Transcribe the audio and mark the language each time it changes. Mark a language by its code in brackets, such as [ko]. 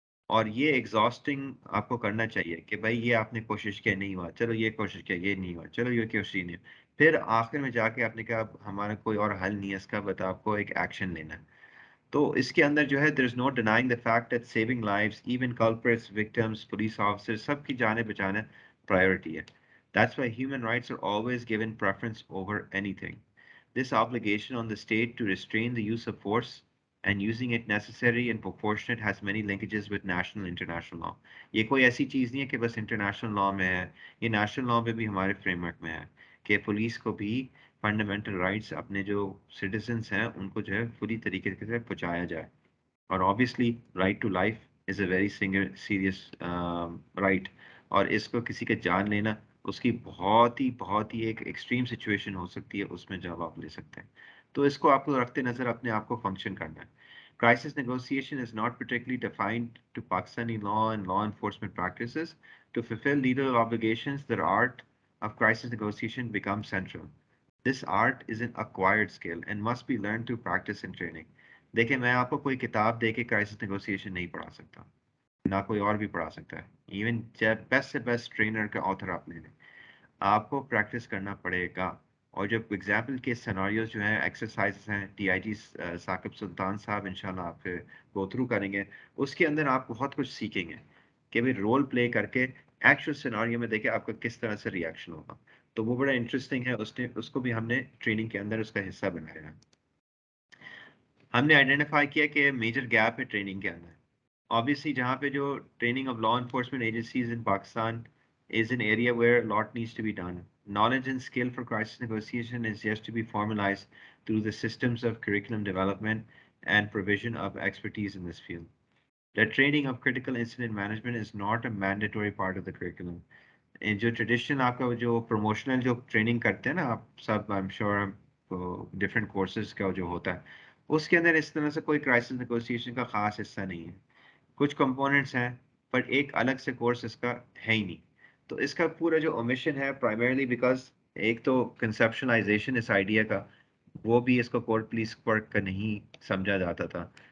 [ur] اور یہ ایگزاسٹنگ آپ کو کرنا چاہیے کہ بھائی یہ آپ نے کوشش کیا نہیں ہوا، چلو یہ کوشش کیا یہ نہیں ہوا، چلو یہ کوشش نہیں ہوا، پھر آخر میں جا کے آپ نے کہا اب ہمارا کوئی اور حل نہیں ہے اس کا، بتا آپ کو ایک ایکشن لینا ہے. تو اس کے اندر جو ہے [en] there is no denying the fact that saving lives even culprits victims police officer [ur] سب کی جانیں بچانا پرائیورٹی ہے. [en] That's why human rights are always given preference over anything. This obligation on the state to restrain the use of force and using it necessary and proportionate has many linkages with national international law. [ur] یہ کوئی ایسی چیز نہیں ہے کہ بس international law میں ہے، یہ نیشنل لا میں بھی ہمارے فریم ورک میں ہے کہ پولیس کو بھی فنڈامنٹل رائٹس اپنے جو سٹیزنس ہیں ان کو جو ہے پوری طریقے سے پہنچایا جائے. اور [en] obviously right to life is a very serious right. [ur] اور اس کو کسی کا جان لینا اس کی بہت ہی ایک ایکسٹریم سچویشن ہو سکتی ہے، اس میں جب آپ لے سکتے ہیں. تو اس کو آپ کو رکھتے نظر اپنے آپ کو فنکشن کرنا ہے. [en] Crisis negotiation is not particularly defined to Pakistani law and law enforcement practices. To fulfill legal obligations, the art of crisis negotiation becomes central. This art is an acquired skill and must be learned through practice and training. [ur] دیکھیں میں آپ کو کوئی کتاب دے کے crisis negotiation نہیں پڑھا سکتا، نہ کوئی اور بھی پڑھا سکتا ہے. ایون جب بیسٹ سے بیسٹ ٹرینر کا آتھر آپ لے لیں، آپ کو پریکٹس کرنا پڑے گا. اور جب ایگزامپل کے سیناریوز جو ہیں ایکسرسائز ہیں ڈی آئی جی ثاقب سلطان صاحب انشاءاللہ آپ کے گو تھرو کریں گے، اس کے اندر آپ بہت کچھ سیکھیں گے کہ بھی رول پلے کر کے ایکچوئل سیناریو میں دیکھیں آپ کا کس طرح سے ریئیکشن ہوگا. تو وہ بڑا انٹرسٹنگ ہے، اس کو بھی ہم نے ٹریننگ کے اندر اس کا حصہ بنایا ہے. ہم نے آئیڈینٹیفائی کیا کہ میجر گیپ ہے ٹریننگ کے اندر. [en] Obviously [ur] جہاں پہ جو [en] Training of law enforcement agencies in Pakistan is an area where a lot needs to be done. Knowledge and skill for crisis negotiation is yet to be formalized through the systems of curriculum development and provision of expertise in this field. The training of critical incident management is not a mandatory part of the curriculum. [ur] جو traditional آپ کا جو promotional جو training کرتے ہیں نا آپ سب [en] I am sure [ur] different courses کا جو ہوتا ہے اس کے اندر اس طرح سے کوئی کرائسس نیگوسیشن کا خاص حصہ نہیں ہے. کچھ کمپوننٹس ہیں پر ایک الگ سے کورس اس کا ہے ہی نہیں. تو اس کا پورا جو اومیشن ہے پرائمرلی بیکاز ایک تو کنسپشنلائزیشن اس آئیڈیا کا وہ بھی اس کو کورٹ پولیس ورک کا نہیں سمجھا جاتا تھا.